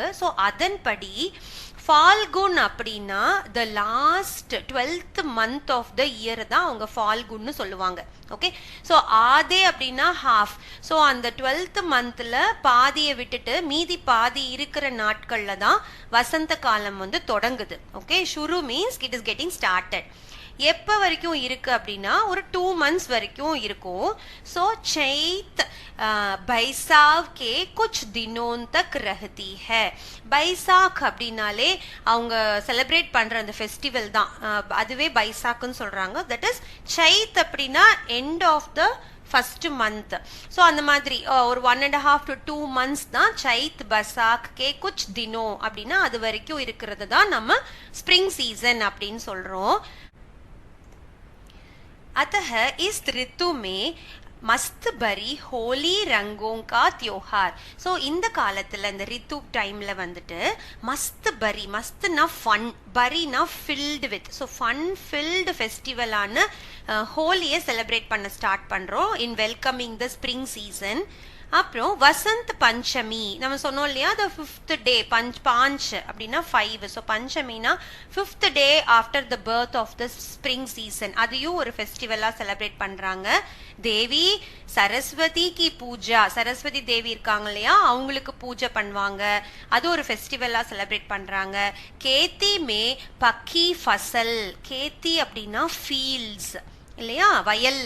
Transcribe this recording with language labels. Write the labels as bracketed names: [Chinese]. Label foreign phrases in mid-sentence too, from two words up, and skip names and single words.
[Tamil] ஸோ அதன்படி ஃபால்குன் அப்படின்னா [English] the last 12th month of the year [Tamil] தான் அவங்க ஃபால்குன்னு சொல்லுவாங்க. [English] okay, so [Tamil] ஆதே அப்படின்னா ஹாஃப். ஸோ அந்த 12th monthல பாதியை விட்டுட்டு மீதி பாதி இருக்கிற நாட்கள்ல தான் வசந்த காலம் வந்து தொடங்குது. [English] okay, shuru means it is getting started. [Tamil] எப்ப வரைக்கும் இருக்கு அப்படின்னா ஒரு 2 months வரைக்கும் இருக்கும். [Hindi] ஸோ चैत बैसाख के कुछ दिनों तक रहती है. [Tamil] பைசாக் அப்படின்னாலே அவங்க செலிப்ரேட் பண்ற அந்த ஃபெஸ்டிவல் தான், அதுவே பைசாக்னு சொல்றாங்க. [English] that is சைத் அப்படின்னா end of the first month. [Tamil] ஸோ அந்த மாதிரி ஒரு 1.5 to 2 months தான் [Hindi] चैत बैसाख के कुछ दिनों [Tamil] அப்படின்னா அது வரைக்கும் இருக்கிறது தான் நம்ம [English] spring season [Tamil] அப்படின்னு சொல்றோம். [Hindi] अतः इस ऋतु में मस्त भरी होली रंगों का त्योहार. [Tamil] ஸோ இந்த காலத்துல இந்த ரித்து டைம்ல வந்துட்டு [Hindi] मस्त भरी, [Tamil] மஸ்த்னா ஃபன், பரினா [English] filled with, so fun filled [Tamil] ஃபெஸ்டிவலான ஹோலியை செலிப்ரேட் பண்ண ஸ்டார்ட் பண்றோம் [English] in welcoming the spring season. [Tamil] அப்புறம் வசந்த் பஞ்சமி நம்ம சொன்னோம் இல்லையா, [English] the 5th day, [Tamil] பாஞ்ச் அப்படின்னா 5. ஸோ பஞ்சமினா [English] 5th day after the birth of the spring season, [Tamil] அதையும் ஒரு ஃபெஸ்டிவலா செலிப்ரேட் பண்றாங்க. [Hindi] देवी सरस्वती की पूजा, [Tamil] சரஸ்வதி தேவி இருக்காங்க இல்லையா, அவங்களுக்கு பூஜை பண்ணுவாங்க, அது ஒரு ஃபெஸ்டிவலா செலிப்ரேட் பண்றாங்க. [Hindi] खेती में पकी फसल, [Tamil] கேத்தி அப்படின்னா ஃபீல்ட்ஸ் இல்லையா, வயல்ல.